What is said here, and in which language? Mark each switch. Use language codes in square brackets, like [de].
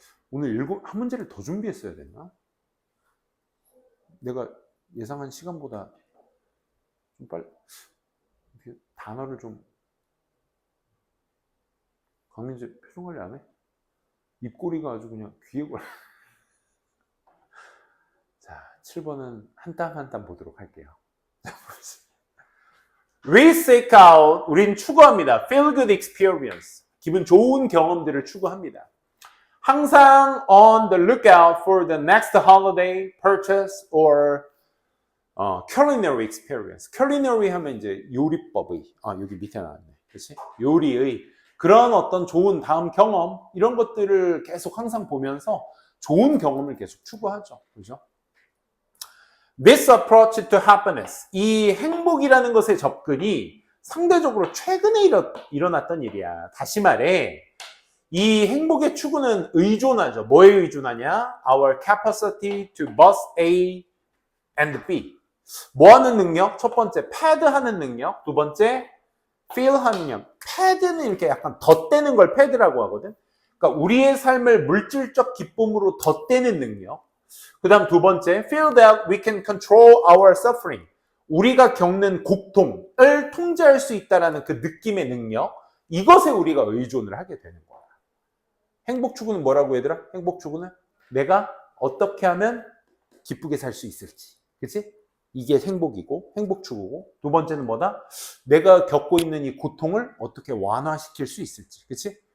[ko] 오늘 한 문제를 더 준비했어야 됐나? 내가 예상한 시간보다 좀 빨리 단어를 좀 강민재 표정 관리 안 해? 입꼬리가 아주 그냥 귀에 걸려. 자, 7번은 한 땀 한 땀 보도록 할게요. [en] We seek out, [ko] 우린 추구합니다. [en] Feel good experience. [ko] 기분 좋은 경험들을 추구합니다. 항상 [en] on the lookout for the next holiday, purchase, or culinary experience. [ko] culinary 하면 이제 요리법의, 여기 밑에 나왔네. 그렇지? 요리의 그런 어떤 좋은 다음 경험, 이런 것들을 계속 항상 보면서 좋은 경험을 계속 추구하죠. 그죠? [en] This approach to happiness. [ko] 이 행복이라는 것의 접근이 상대적으로 최근에 일어났던 일이야. 다시 말해, 이 행복의 추구는 의존하죠. 뭐에 의존하냐? [en] Our capacity to both A and B. [ko] 뭐 하는 능력? 첫 번째, 패드 하는 능력. 두 번째, feel 하는 능력. 패드는 이렇게 약간 덧대는 걸 패드라고 하거든. 그러니까 우리의 삶을 물질적 기쁨으로 덧대는 능력. 그 다음 두 번째, [en] feel that we can control our suffering. [ko] 우리가 겪는 고통을 통제할 수 있다는 그 느낌의 능력. 이것에 우리가 의존을 하게 되는 거야. 행복 추구는 뭐라고 얘들아? 행복 추구는 내가 어떻게 하면 기쁘게 살 수 있을지. 그치? 이게 행복이고 행복 추구고, 두 번째는 뭐다? 내가 겪고 있는 이 고통을 어떻게 완화시킬 수 있을지. 그치?